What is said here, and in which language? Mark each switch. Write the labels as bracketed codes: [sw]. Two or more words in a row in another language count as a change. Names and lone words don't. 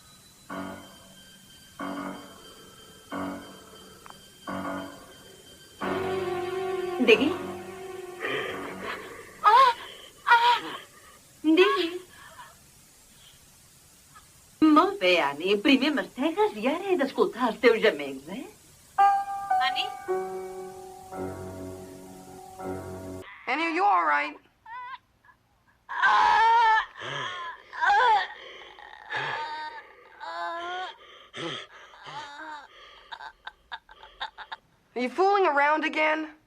[ca] Digui. Digui. Molt bé, Annie. Primer mastegues i ara he d'escoltar els teus gemecs, eh? Annie? [en] Annie, are you all right? Are you fooling around again?